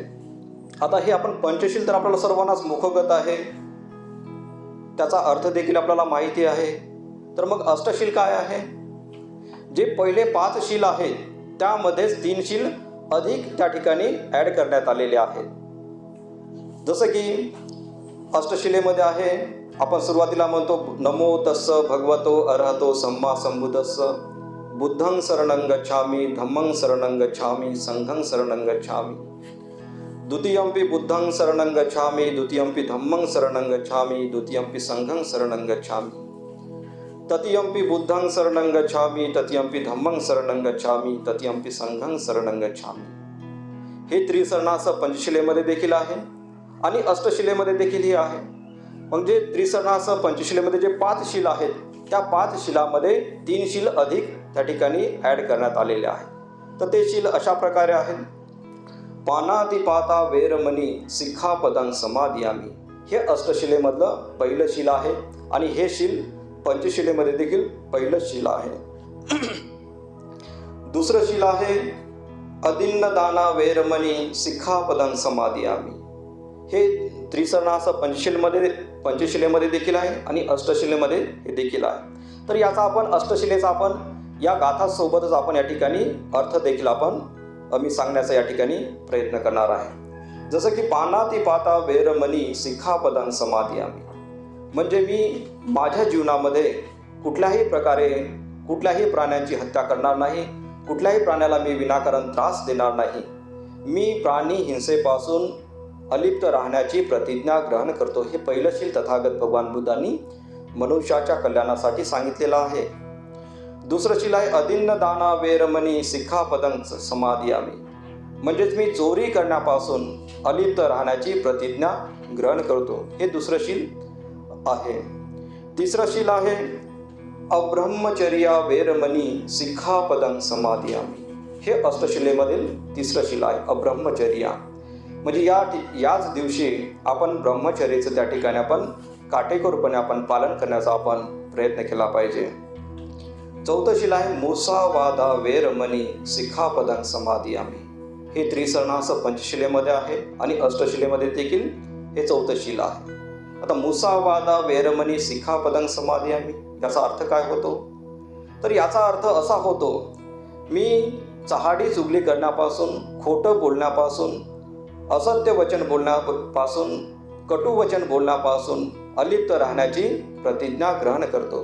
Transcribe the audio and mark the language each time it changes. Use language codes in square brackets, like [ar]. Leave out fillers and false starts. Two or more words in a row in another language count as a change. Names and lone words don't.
[mr] आता हे आपण पंचशील तर आपल्याला सर्वांनाच मुखगत आहे, त्याचा अर्थ देखील आपल्याला माहिती आहे. तर मग अष्टशील काय आहे? जे पहिले 5 शील आहेत त्यामध्येच 3 शील अधिक त्या ठिकाणी ॲड करण्यात आलेले आहेत. जसं की अष्टशिलेमध्ये आहे, आपण सुरुवातीला म्हणतो [pi] नमो तस्स भगवतो अरहतो सम्मा संबुद्धस्स बुद्धं शरणं गच्छामि धम्मं शरणं गच्छामि संघं शरणं गच्छामि द्वितीयंपि बुद्धं शरणं गच्छामि द्वितीयंपि धम्मं शरणं गच्छामि द्वितीयंपि संघं शरणं गच्छामि तृतीयंपि बुद्धं शरणं गच्छामि तृतीयंपि धम्मं शरणं गच्छामि तृतीयंपि संघं शरणं गच्छामि. [mr] हे त्रिसन्नास पंचशिलेमध्ये देखील आहे आणि अष्टशिलेमध्ये देखील हे आहे. म्हणजे त्रिसन्नास पंचशिलेमध्ये जे 5 शील आहेत त्या 5 शिलामध्ये 3 शील अधिक त्या ठिकाणी ॲड करण्यात आलेले आहेत. तर ते शील अशा प्रकारे आहेत. [pi] पानातिपाता वेरमणी सिक्खापदं समादियामि. [mr] हे अष्टशिलेमधलं पहिलं शील आहे आणि हे शील पंचशिलेमध्ये देखील पहिलं शील आहे. दुसरं शील आहे [pi] अदिन्नदाना वेरमणी सिक्खापदं समादियामि. [mr] हे त्रिसन्नास पंचशिलेमध्ये देखील आहे आणि अष्टशिलेमध्ये हे देखील आहे. तर याचा आपण अष्टशिलेचा आपण या गाथासोबतच आपण या ठिकाणी अर्थ देखील आपण मी सांगण्याचा या ठिकाणी प्रयत्न करणार आहे. जसं की [pi] पानातिपाता वेरमणी सिक्खापदं समादियामि. [mr] म्हणजे मी माझ्या जीवनामध्ये कुठल्याही प्रकारे कुठल्याही प्राण्यांची हत्या करणार नाही, कुठल्याही प्राण्याला मी विनाकारण त्रास देणार नाही. मी प्राणी हिंसेपासून अलिप्त राहण्याची प्रतिज्ञा ग्रहण करतो. हे पहिलं शील तथागत भगवान बुद्धांनी मनुष्याच्या कल्याणासाठी सांगितलेलं आहे. दुसरं शील आहे [pi] अदिन्नदाना वेरमणी सिक्खापदं समादियामि. [mr] म्हणजेच मी चोरी करण्यापासून अलिप्त राहण्याची प्रतिज्ञा ग्रहण करतो. हे दुसरं शील आहे. तिसरं शील आहे [pi] अब्रह्मचर्या वेरमणी सिक्खापदं समादियामि. [mr] हे अष्टशिलेमधील तिसरं शील आहे अब्रह्मचर्या. म्हणजे याच दिवशी आपण ब्रह्मचर्याचं त्या ठिकाणी आपण काटेकोरपणे आपण पालन करण्याचा आपण प्रयत्न केला पाहिजे. चौथं शील आहे [pi] मुसावादा वेरमणी सिक्खापदं समादियामि. [mr] हे त्रिसन्नास पंचशिलेमध्ये आहे आणि अष्टशिलेमध्ये देखील हे चौथं शील आहे. आता [pi] मुसावादा वेरमणी सिक्खापदं समादियामि [mr] याचा अर्थ काय होतो? तर याचा अर्थ असा होतो, मी चहाडी चुगली करण्यापासून, खोटं बोलण्यापासून, असत्य वचन बोलण्यापासून, कटू वचन बोलण्यापासून अलिप्त राहण्याची प्रतिज्ञा ग्रहण करतो.